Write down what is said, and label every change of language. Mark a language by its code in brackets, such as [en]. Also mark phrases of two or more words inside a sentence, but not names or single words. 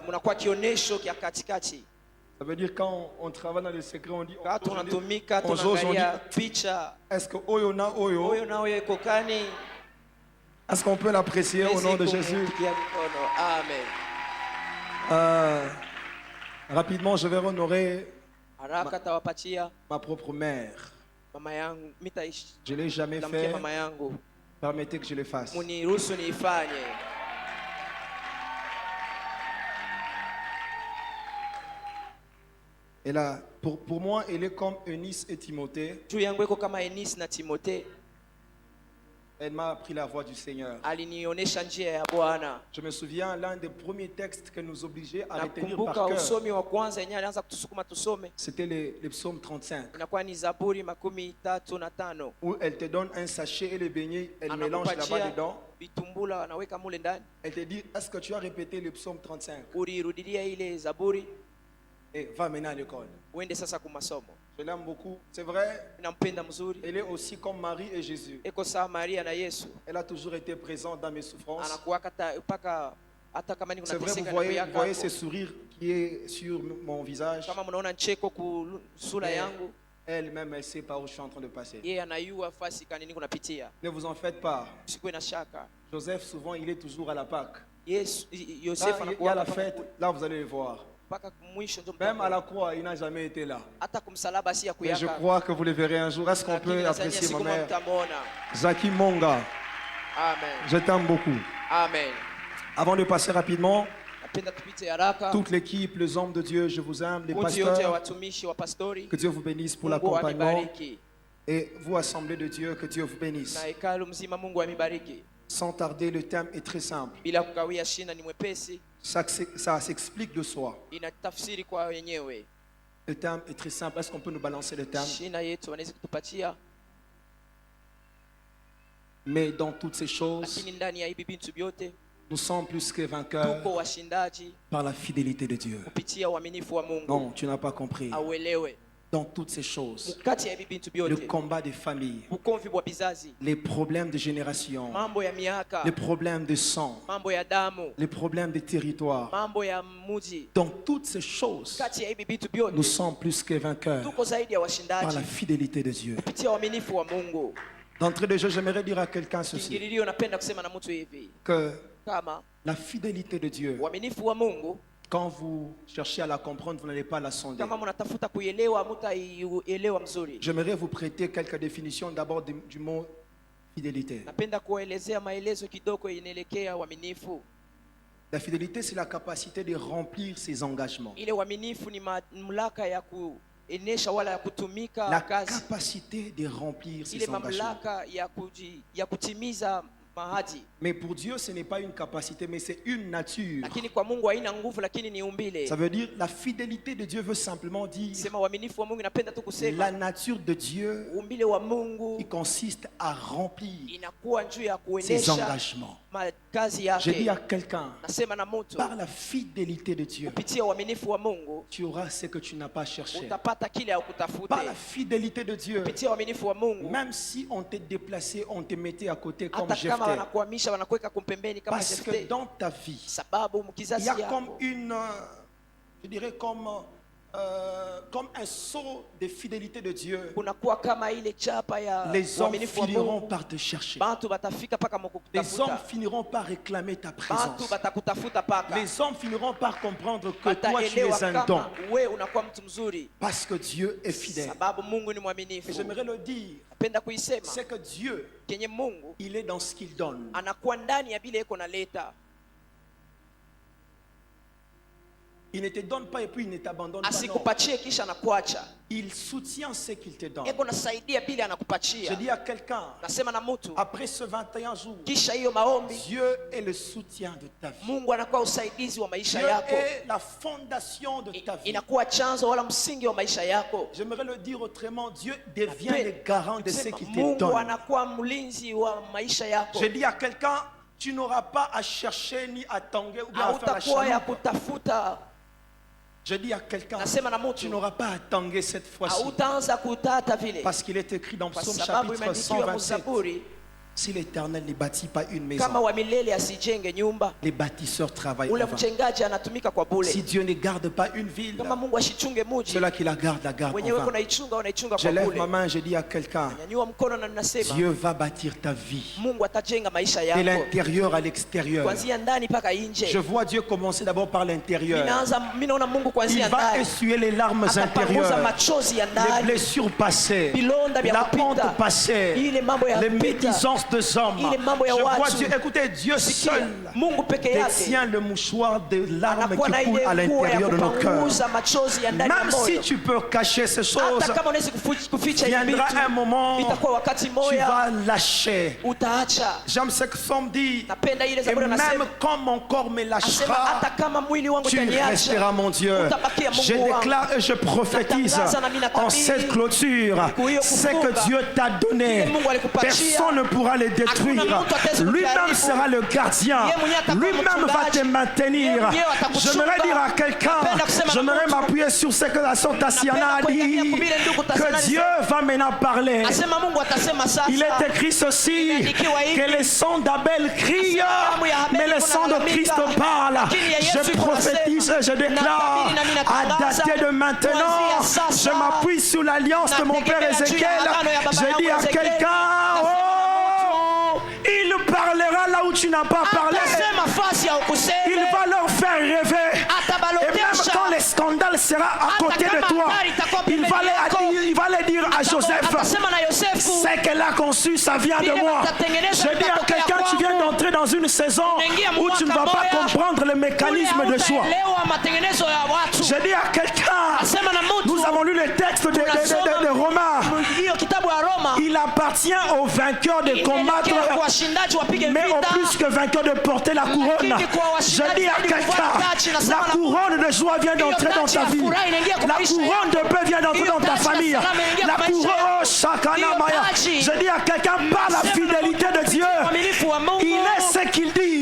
[sw] Mnakuwa kionesho kya katikati. [fr] Ça veut dire quand on travaille dans le secret, on dit [sw] Wakati tunatumika [fr] on ose, on [sw] tunaangalia [fr] dit, [sw] picha, [fr] est-ce que [ln] Oyo na Oyo, [sw] huyo na huyo iko kani? [fr] est-ce qu'on peut l'apprécier au nom de Jésus? [sw] Kumpigia mikono. Amen. [fr] Rapidement, je vais honorer [sw] Haraka tawapatia [fr] ma propre mère. [sw] mama yangu, mitaishi [fr] Je ne l'ai jamais [sw] tamkia [fr] fait. [sw] mama yangu, [fr] Permettez que je le fasse. [sw] muniruhusu niifanye. [fr] Et là, pour moi, elle est comme Eunice et Timothée. [sw] Juu yangu iko kama Enis na Timote, [fr] Elle m'a appris la voix du Seigneur. [sw] alinionyesha njia ya Bwana. [fr] Je me souviens, l'un des premiers textes que nous obligeait à retenir [sw] Nakumbuka [fr] par cœur, [sw] usomi wa kwanza yenyewe alianza kutusukuma tusome, [fr] c'était les psaumes 35, [sw] inakuwa ni Zaburi 35, [fr] où elle te donne un sachet et les beignets, elle mélange là-bas [sw] anakupatia [fr] dedans. [sw] vitumbula, anaweka mule ndani, [fr] Elle te dit, est-ce que tu as répété le psaume 35? [sw] ulirudilia ile Zaburi, [fr] Et va maintenant à l'école. [sw] uende sasa kumasomo. [fr] Je l'aime beaucoup. C'est vrai, [sw] Nampenda mzuri, [fr] elle est aussi comme Marie et Jésus. [sw] iko sawa Maria na Yesu, [fr] Elle a toujours été présente dans mes souffrances. [sw] anakuwa mpaka hata kama niko [fr] C'est vrai, [sw] nateseka [fr] vous [sw] na [fr] voyez ce sourire qui est sur mon visage. [sw] kama mnaona ncheko ku sura yangu, [fr] Elle-même, elle sait par où je suis en train de passer. [sw] yeye anayua fasi kani niko napitia. [fr] Ne vous en faites pas. [sw] Sikuwe na shaka. [fr] Joseph, souvent, il est toujours à la Pâque. [sw] Yesu [fr] Là, [sw] Yosefu [fr] il y a [sw] anakuwa [fr] la fête. Là, vous allez le voir. [sw] mpaka mwisho ndio [fr] Même à la croix, il n'a jamais été là. [sw] hata kumsalaba si ya [fr] Mais je [sw] kuyaka. [fr] crois que vous le verrez un jour. Est-ce qu'on [sw] Lakini [fr] peut [sw] nadhani [fr] apprécier ma [sw] siku moja [fr] mère? [sw] mtamwona. [fr] Zaki Monga, Amen. je t'aime beaucoup. Amen. Avant de passer rapidement, [sw] Napenda tupite haraka. [fr] toute l'équipe, les hommes de Dieu, je vous aime, les [sw] Kundi yote ya [fr] pasteurs, [sw] watumishi wa pastori, [fr] que Dieu vous bénisse pour [sw] Mungu [fr] l'accompagnement. [sw] amibariki. [fr] Et vous, assemblée de Dieu, que Dieu vous bénisse. [sw] Na hekalu mzima Mungu amibariki. [fr] Sans tarder, le thème est très simple. [sw] Bila kukawia, shina ni mwepesi, [fr] Ça s'explique de soi. [sw] inatafsiri kwa wenyewe. [fr] Le thème est très simple. Est-ce qu'on peut nous balancer le thème? [sw] Shina yetu wanaweza kutupatia, [fr] Mais dans toutes ces choses, [sw] lakini ndani ya hivi vitu vyote [fr] nous sommes plus que vainqueurs [sw] tuko washindaji [fr] par la fidélité de Dieu. [sw] kupitia uaminifu wa Mungu. [fr] Non, tu n'as pas compris. [sw] Auelewe, [fr] Dans toutes ces choses, [sw] mkati ya hivi vitu [fr] le [sw] vyote, [fr] combat des familles, [sw] ukomvi wa bizazi, [fr] les problèmes de génération, [sw] mambo ya miaka, [fr] les problèmes de sang, [sw] mambo ya damu, [fr] les problèmes de territoire, [sw] mambo ya muji, [fr] dans toutes ces choses, [sw] kati ya hivi vitu [fr] nous [sw] vyote [fr] sommes plus que vainqueurs [sw] tuko zaidi ya [fr] par [sw] washindaji [fr] la fidélité de Dieu. [sw] kupitia uaminifu wa Mungu. [fr] D'entrée de jeu, j'aimerais dire à quelqu'un ceci, [sw] Kiingililio, napenda kusema na mtu hivi, [fr] que [sw] kama [fr] la fidélité de Dieu, [sw] uaminifu wa Mungu, [fr] quand vous cherchez à la comprendre, vous n'allez pas la sonder. [sw] kama mnatafuta kuielewa, mtaielewa mzuri. [fr] J'aimerais vous prêter quelques définitions d'abord du mot fidélité. [sw] Napenda kuelezea maelezo kidogo inaelekea uaminifu. [fr] La fidélité, c'est la capacité de remplir ses engagements. [sw] Ile uaminifu ni mamlaka ya kuenesha wala ya kutumika [fr] La [sw] kazi, [fr] capacité de remplir [sw] ile [fr] ses engagements. [sw] mamlaka ya kutimiza mahadi. [fr] Mais pour Dieu, ce n'est pas une capacité, mais c'est une nature. [sw] Lakini kwa Mungu haina nguvu, lakini ni umbile. [fr] Ça veut dire la fidélité de Dieu veut simplement dire [sw] Sema uaminifu wa Mungu, napenda tu [fr] la [sw] kusema [fr] nature de Dieu [sw] umbile wa Mungu [fr] qui consiste à remplir [sw] inakuwa juu ya [fr] ses [sw] kuenesha [fr] engagements. [sw] kazi [fr] Je dis à [sw] yake. [fr] quelqu'un, [sw] Nasema na mtu, [fr] par la fidélité de Dieu, [sw] kupitia uaminifu wa Mungu [fr] tu auras ce que tu n'as pas cherché. [sw] utapata kile [fr] Par la [sw] haukutafuta. [fr] fidélité de Dieu, [sw] Kupitia uaminifu wa Mungu, [fr] même si on t'est déplacé, on te mettait à côté comme [sw] hata kama Jephthé. wanakuhamisha wanakuweka kumpembeni kama [fr] Parce que Jephthé, dans ta vie, [sw] sababu [fr] il [sw] mkizazi [fr] y a comme [sw] yako [fr] une, je dirais comme un sceau de fidélité de Dieu. [sw] kunakuwa kama ile chapa ya [fr] Les hommes [sw] uaminifu wa [fr] finiront [sw] Mungu. [fr] par te chercher. [sw] Bantu batafika paka [fr] Les hommes [sw] mukutafuta, [fr] finiront par réclamer ta [sw] bantu [fr] présence. [sw] batakutafuta paka, [fr] Les hommes finiront par comprendre que toi tu [sw] bataelewa [fr] es un don. [sw] kama we unakuwa mtu mzuri, [fr] Parce que Dieu est fidèle. [sw] sababu Mungu ni [fr] Et [sw] mwaminifu. [fr] j'aimerais le dire, [sw] Napenda kuisema [fr] c'est que Dieu, [sw] kenye Mungu [fr] il est dans ce qu'il donne. [sw] anakuwa ndani ya bile iko naleta. [fr] Il ne te donne pas et puis il ne t'abandonne pas. Non. [sw] Asikupatie kisha anakuacha, [fr] Il soutient ce qu'il te donne. [sw] eko nasaidia bile [fr] Je [sw] anakupatia. [fr] dis à quelqu'un, [sw] Nasema na mtu, [fr] après ce 21 jours, [sw] kisha hiyo maombi, [fr] Dieu est le soutien de ta vie. [sw] Mungu anakuwa usaidizi wa maisha [fr] Dieu [sw] yako, [fr] est la fondation de ta vie. [sw] inakuwa chanzo wala msingi wa maisha yako. [fr] J'aimerais le dire autrement, Dieu devient le garant de ce qu'il te [sw] Mungu [fr] donne. [sw] anakuwa mlinzi wa maisha yako. [fr] Je dis à quelqu'un, tu n'auras pas à chercher ni à tanguer ou bien à faire la [sw] Hautakuwa ya [fr] chaloupe. [sw] kutafuta [fr] Je dis à quelqu'un, [sw] Nasema na [fr] tu [sw] mtu [fr] n'auras pas à tanguer cette fois-ci. [sw] hautaanza kutata vile, [fr] Parce qu'il est écrit dans [sw] kwa [fr] Psaume [sw] sababu [fr] chapitre [sw] imeandikiwa 127. mzaburi, [fr] Si l'Éternel ne bâtit pas une [sw] kama [fr] maison, [sw] wa milele asijenge nyumba, [fr] les bâtisseurs travaillent [sw] ule [fr] en vain. [sw] mjengaji anatumika kwa bure. [fr] Si Dieu ne garde pas une ville, [sw] Kama Mungu ashichunge muji, [fr] ceux-là qui la gardent en [sw] wenyewe [fr] vain. [sw] unaichunga [fr] Je [sw] kwa [fr] lève [sw] bure. [fr] ma main, je dis à quelqu'un, [sw] Nyanyua mkono na ninasema [fr] Dieu va bâtir ta vie. [sw] Mungu atajenga maisha [fr] De [sw] yako [fr] l'intérieur à l'extérieur. [sw] kuanzia ndani mpaka [fr] Je [sw] nje. [fr] vois Dieu commencer d'abord par l'intérieur. [sw] Mimi naona Mungu [fr] Il [sw] kuanzia [fr] va [sw] ndani [fr] essuyer les larmes [sw] atapanguza [fr] intérieures, [sw] machozi ya [fr] les [sw] ndani, [fr] blessures passées, [sw] vilonda vya [fr] la honte [sw] kupita, [fr] passée, [sw] ile mambo ya [fr] les [sw] kupita, [fr] médisances des hommes. [sw] ile mambo ya [fr] Je vois [sw] watu. [fr] Dieu, écoutez, Dieu [sw] Sikia, [fr] seul [sw] Mungu peke yake [fr] détient le mouchoir de larmes [sw] anakuwa na [fr] qui coulent [sw] ile [fr] à [sw] nguo ya [fr] l'intérieur de nos cœurs. [sw] kupanguza machozi ya ndani ya [fr] Même si [sw] moyo. [fr] tu peux cacher ces choses, [sw] Hata kama unaweza kuficha hivi [fr] viendra [sw] vitu, [fr] un moment [sw] itakuwa wakati [fr] tu [sw] moja [fr] vas lâcher. [sw] utaacha. [fr] J'aime ce que Somme dit. [sw] Napenda ile [fr] Et [sw] Zaburi [fr] même [sw] anasema, [fr] quand mon corps me [sw] asema [fr] lâchera, [sw] hata kama mwili wangu [fr] tu [sw] utaniacha, [fr] resteras mon Dieu. [sw] utabakia Mungu [fr] Je [sw] wangu. [fr] déclare et je prophétise [sw] Natangaza na mimi natabiri, [fr] en cette clôture [sw] hiyo [fr] ce [sw] kufunga, [fr] que Dieu t'a donné. [sw] ile Mungu alikupatia, [fr] Personne ne pourra le détruire. [sw] hakuna mtu ataweza [fr] Lui-même [sw] kuharibu. [fr] sera le gardien. [sw] Yeye mwenyewe atakuwa [fr] Lui-même va [sw] mchungaji. [fr] te maintenir. [sw] Yeye mwenyewe atakuchunga. [fr] J'aimerais dire à quelqu'un, [sw] Napenda kusema na [fr] j'aimerais [sw] mtu. [fr] m'appuyer sur ce que la sœur Tassiana a [sw] Napenda [fr] dit, [sw] kuiambia kubile ndugu Tassiana [fr] que Dieu va maintenant parler. [sw] asema Mungu atasema sasa. [fr] Il est écrit ceci, [sw] Imeandikiwa hivi, [fr] que les sons d'Abel crient, [sw] damu ya Habeli [fr] mais les sons de [sw] kunalalamika, [fr] Christ parlent. [sw] lakini ya Yesu [fr] Je [sw] iko [fr] prophétise et je déclare, [sw] natabiri na mimi [fr] à [sw] natangaza, [fr] dater de maintenant, [sw] kuanzia sasa, [fr] je m'appuie sur l'alliance de mon père [sw] nategemea juu ya Ézéchiel. agano ya baba [fr] Je [sw] yangu [fr] dis à Ezekiel, quelqu'un, oh, il parlera là où tu n'as pas parlé. [sw] Atasema fasi ya ukuseme, [fr] Il va leur faire rêver. Et même [sw] atabalotesha. [fr] quand le scandale sera à côté de toi, il va le dire à Joseph, [sw] Atasema na Yosefu, [fr] ce qu'elle a conçu, ça vient de moi. Je dis à quelqu'un, tu viens d'entrer dans une saison où tu ne vas pas comprendre le mécanisme de choix. [sw] utaelewa matengenezo ya watu. [fr] Je dis à quelqu'un, [sw] Asema na mtu, [fr] nous avons lu le texte de Romains. [sw] hiyo kitabu ya Roma, [fr] Il appartient aux vainqueurs de combattre, [sw] inaelekea kwa washindaji wapige [fr] mais au [sw] vita. [fr] plus que vainqueur de porter la couronne. Je dis à quelqu'un, la couronne de joie vient d'entrer dans ta vie. La couronne de paix vient d'entrer dans ta famille. La couronne, oh, Shakana Maya. Je dis à quelqu'un, par la fidélité de Dieu, il est ce qu'il dit.